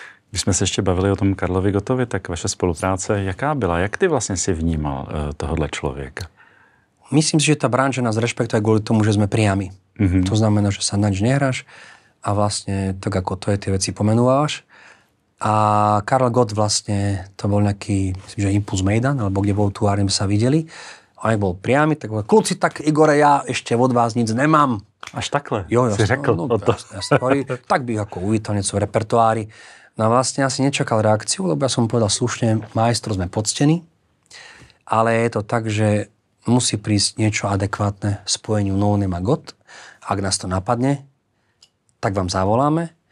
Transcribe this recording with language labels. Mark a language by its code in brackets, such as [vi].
[cs] Když jsme se ještě bavili o tom Karlovi Gottovi, tak vaše spolupráce jaká byla? Jak ty vlastně si vnímal tohohle člověka? [sk] Myslím si, že tá branža nás rešpektuje kvôli tomu, že sme priami. To znamená, že sa nač nehráš a vlastne tak ako to je, tie veci pomenúvaš. A Karl Gott vlastne, to bol nejaký, myslím, že Impuls Mejdan, alebo kde bol tu Arnem sa videli. A on bol priamy, tak bol, kluci, tak Igore, ja ešte od vás nic nemám. [cs] Až takhle jo, si řekl o to. [sk] Tak by ako uvítal niečo v repertoári. No a vlastne asi nečakal reakciu, lebo ja som povedal slušne, majstro, sme poctení, ale je to tak, že musí prísť niečo adekvátne spojeniu No Name a Gott. Ak nás to napadne, tak vám zavoláme.